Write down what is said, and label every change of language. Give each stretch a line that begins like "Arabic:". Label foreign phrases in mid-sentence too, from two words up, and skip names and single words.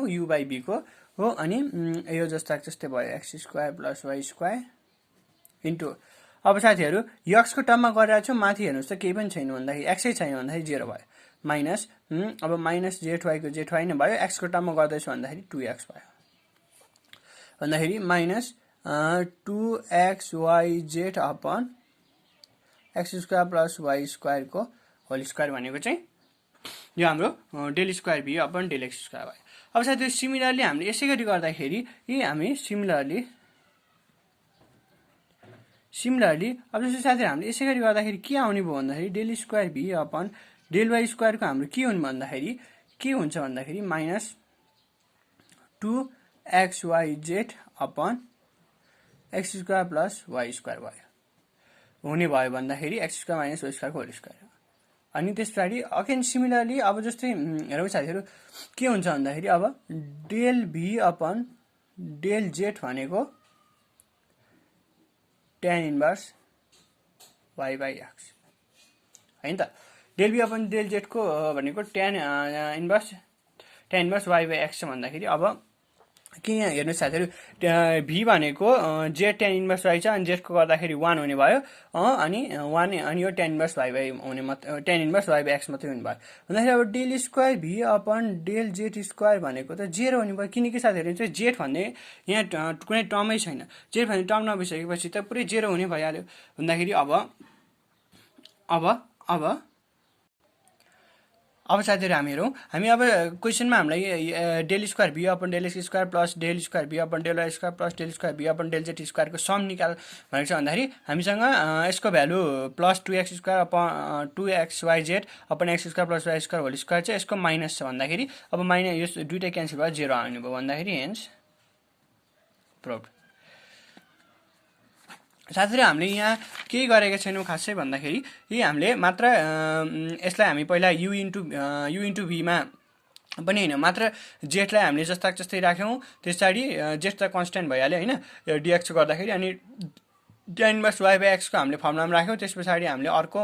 Nepali: u/b को हो अनि यो जस्तै भयो x² plus y² इन्टु अब साथीहरु x को टर्ममा गरिरहेको छु माथि हेर्नुस् त केही पनि छैन भन्दाखेरि x छैन भन्दाखेरि 0 भयो माइनस अब माइनस जेड वाईको जेड वाई नै भयो, एक्सको टर्ममा गर्दैछु भन्दाखेरि 2x भयो भन्दाखेरि माइनस
English: 2xyz upon x square plus y square-को whole square
Nepali: भनेको चाहिँ यो हाम्रो
English: del square v upon del x square
Nepali: भयो। अब साथीहरु सिमिलरली हामीले यसै गरी गर्दाखेरि हामी सिमिलरली अब जस्तो साथीहरु हामीले यसै गरी गर्दाखेरि के आउने भयो भन्दाखेरि
English: del square v upon del y square-को
Nepali: हाम्रो के हुने भन्दाखेरि के हुन्छ भन्दाखेरि
English: minus 2xyz upon x square plus y square
Nepali: भयो हुने भयो भन्दाखेरि
English: x square minus y square-को whole square।
Nepali: अनि त्यसपछि
English: again similarly
Nepali: अब जस्तै हेरौँ साथीहरु के हुन्छ भन्दाखेरि अब
English: del v upon del z
Nepali: भनेको
English: tan inverse y by x
Nepali: हैन त।
English: del v upon del z
Nepali: को भनेको
English: tan inverse y by x
Nepali: भन्दाखेरि अब के यहाँ हेर्नु साथीहरु v भनेको z tan इन्भर्स y छ अनि z को गर्दाखेरि 1 हुने भयो अनि 1 अनि यो
English: tan inverse y by
Nepali: हुने
English: tan inverse y by x
Nepali: मात्रै हुने भयो भन्दाखेरि अब
English: del square v upon del z square
Nepali: भनेको त 0 हुने भयो किनकि साथीहरु चाहिँ z भन्ने यहाँ कुनै टर्मै छैन। z भन्ने टर्म नभइसकेपछि त पुरै 0 हुने भइहाल्यो भन्दाखेरि अब साथीहरु हामी हेरौँ हामी अब क्वेशनमा हामीलाई
English: del square v upon del x square plus del square v upon del y square plus del square v upon del z square
Nepali: को सम निकाल भनेको छ भन्दाखेरि हामीसँग यसको भ्यालु
English: plus 2x square upon 2xyz upon x square plus y square whole square
Nepali: छ यसको माइनस छ भन्दाखेरि अब माइनस यो दुईटै क्यान्सल भयो 0 आउने भयो भन्दाखेरि
English: hence proved.
Nepali: साथीहरु हामीले यहाँ केही गरेका छैनौं खासै भन्दाखेरि हामीले मात्र यसलाई हामी पहिला u इन्टु v मा पनि हैन मात्र z लाई हामीले जस्तै राख्यौं त्यसपछि z त कन्स्ट्यान्ट भइहाल्यो हैन dx गर्दाखेरि अनि
English: tan inverse y by x
Nepali: को हामीले फर्मुलामा राख्यौं त्यसपछि हामीले अर्को